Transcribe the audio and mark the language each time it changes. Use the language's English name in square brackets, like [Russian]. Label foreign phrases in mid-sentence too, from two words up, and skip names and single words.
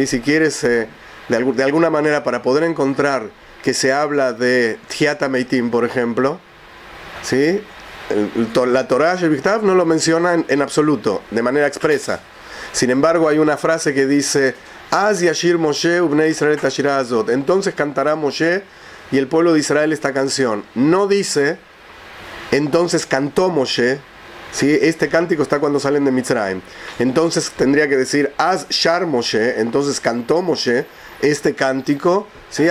[Spanish] Si quieres de alguna manera, para poder encontrar que se habla de [Hebrew] תחיית המתים, [Spanish] por ejemplo, ¿sí? La [Hebrew] תורה שבכתב [Spanish] no lo menciona en absoluto, de manera expresa. Sin embargo, hay una frase que dice: [Hebrew] אז ישיר משה ובני ישראל תשירה הזאת. [Spanish] Entonces cantará Moshe y el pueblo de Israel esta canción. No dice entonces cantó Moshe, ¿sí? Este cántico está cuando salen de Mitzrayim. Entonces tendría que decir [Hebrew] אז שר משה, [Spanish] entonces cantó Moshe este cántico, ¿sí?